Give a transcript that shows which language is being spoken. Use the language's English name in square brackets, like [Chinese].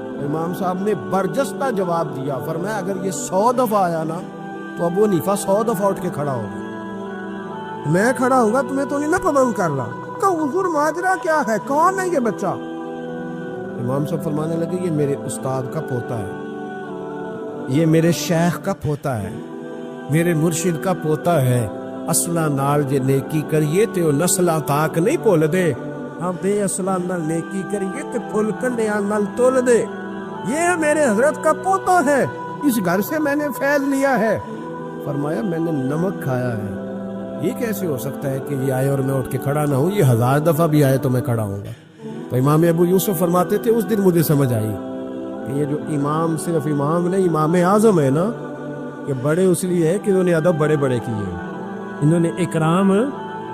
[Urdu] امام صاحب نے برجستہ جواب دیا, فرمایا اگر یہ 100 دفعہ آیا نا تو ابو حنیفہ 100 دفعہ اٹھ کے کھڑا ہوگا. میں کھڑا ہوں گا, تمہیں تو نہیں نا پابند کر رہا. کہ حضور ماجرا کیا ہے, کون ہے یہ بچہ؟ امام صاحب فرمانے لگے یہ میرے استاد کا پوتا ہے, یہ میرے شیخ کا پوتا ہے, میرے مرشد کا پوتا ہے. [Punjabi] اصلہ نال جے نیکی کریے تے او نسلہ تاک نہیں پول دے, ہاں بے اصلہ نال نیکی کریے تے پھل کنڈیاں نال تول دے. [Urdu] یہ میرے حضرت کا پوتا ہے, اس گھر سے میں نے فیض لیا ہے. فرمایا میں نے نمک کھایا ہے, یہ کیسے ہو سکتا ہے کہ یہ آئے اور میں اٹھ کے کھڑا نہ ہوں, یہ 1000 دفعہ بھی آئے تو میں کھڑا ہوں گا. تو امام ابو یوسف فرماتے تھے اس دن مجھے سمجھ آئی کہ یہ جو امام صرف امام نہیں, امام اعظم ہے نا, کہ بڑے اس لیے ہے کہ انہوں نے ادب بڑے بڑے کیے, انہوں نے اکرام